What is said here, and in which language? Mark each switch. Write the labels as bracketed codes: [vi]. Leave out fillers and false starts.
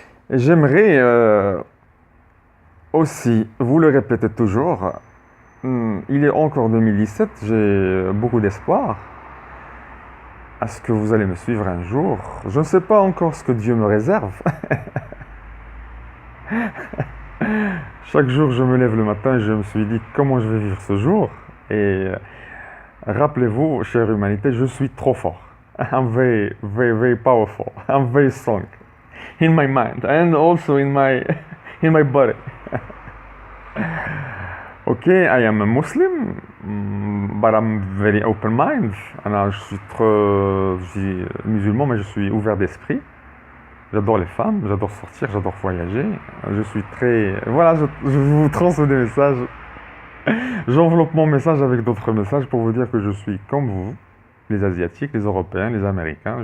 [fr] J'aimerais aussi, vous le répétez toujours, il est encore 2017, j'ai beaucoup d'espoir à ce que vous allez me suivre un jour. Je ne sais pas encore ce que Dieu me réserve. Chaque jour, je me lève le matin et je me suis dit comment je vais vivre ce jour. Et rappelez-vous, chère humanité, je suis trop fort. [en] I'm very, very, very powerful. I'm very strong in my mind and also in my body. Okay, I am a Muslim, but I'm very open-minded. [fr] Alors, je suis musulman, mais je suis ouvert d'esprit. J'adore les femmes, j'adore sortir, j'adore voyager. Je suis très... Voilà, je vous transmets des messages. J'enveloppe mon message avec d'autres messages pour vous dire que je suis comme vous, les Asiatiques, les Européens, les Américains.